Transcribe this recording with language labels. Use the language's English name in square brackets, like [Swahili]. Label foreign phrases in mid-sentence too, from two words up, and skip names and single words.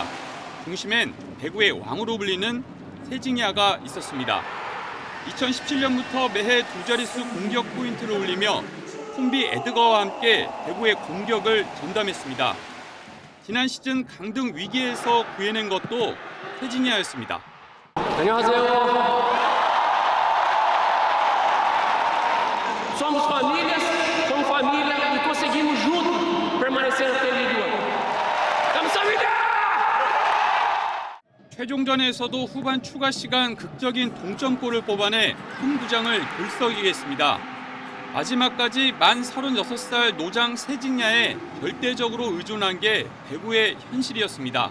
[Korean] 중심엔 대구의 왕으로 불리는 세징야가 있었습니다. 2017년부터 매해 두 자릿수 공격 포인트를 올리며 콤비 에드거와 함께 대구의 공격을 전담했습니다. 지난 시즌 강등 위기에서 구해낸 것도 세징야였습니다. 안녕하세요. [Portuguese] Somos família e conseguimos juntos permanecer na K-League 1. [Korean] 감사합니다. 최종전에서도 후반 추가 시간 극적인 동점골을 뽑아내 홈구장을 들썩이게 했습니다. 마지막까지 만 36살 노장 세징야에 절대적으로 의존한 게 대구의 현실이었습니다.